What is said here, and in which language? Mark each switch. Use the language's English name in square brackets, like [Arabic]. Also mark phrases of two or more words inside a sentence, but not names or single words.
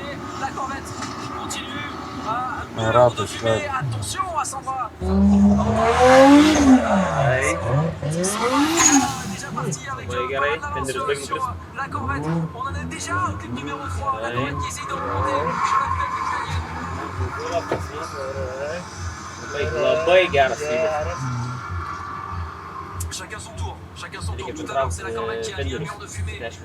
[French] La Corvette continue à mourir de fumée. Attention à Sandra. Déjà parti avec pas mal d'avance sur la Corvette. On en est déjà au clip numéro 3. La Corvette qui essaye de remonter sur la nouvelle [Lithuanian] Labai geras lydas. [French] Chacun son tour. Chacun son tour. Tout à l'heure, c'est la Corvette qui a mis un mur de fumée.